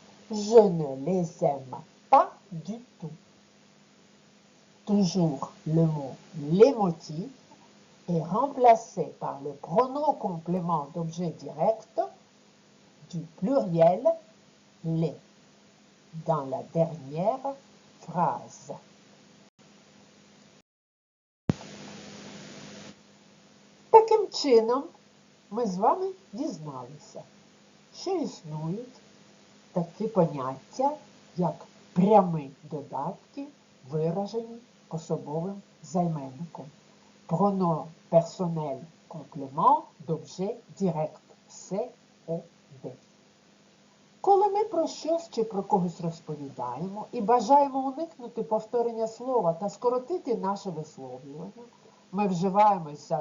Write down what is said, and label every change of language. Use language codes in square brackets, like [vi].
[fr] Je ne les aime pas du tout. Toujours le mot les motifs est remplacé par le pronom complément d'objet direct du pluriel les dans la dernière phrase. [uk] Таким чином, ми з вами дізналися, що існують такі поняття, як прямі додатки, виражені особовим займенником. [fr] Pronom personnel complément d'objet direct COD. [uk] Коли ми про щось чи про когось розповідаємо і бажаємо уникнути повторення слова та скоротити наше висловлювання, ми вживаємо